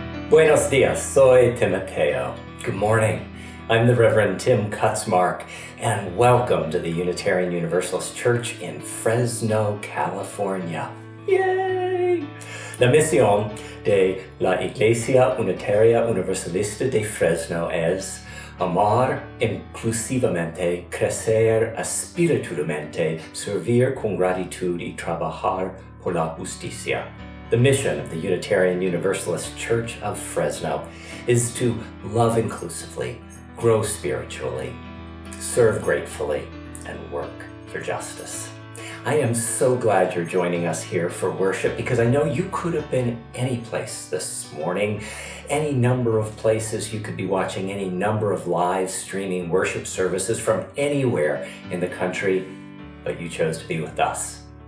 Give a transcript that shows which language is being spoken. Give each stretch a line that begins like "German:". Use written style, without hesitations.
Spanish: Buenos dias, soy Timoteo.
English: Good morning. I'm the Reverend Tim Kutzmark, and welcome to the Unitarian Universalist Church in Fresno, California. Yay!
Spanish: La misión de la Iglesia Unitaria Universalista de Fresno es amar inclusivamente, crecer espiritualmente, servir con gratitud y trabajar por la justicia.
English: The mission of the Unitarian Universalist Church of Fresno is to love inclusively, grow spiritually, serve gratefully, and work for justice. I am so glad you're joining us here for worship because I know you could have been any place this morning, any number of places you could be watching, any number of live streaming worship services from anywhere in the country, but you chose to be with us.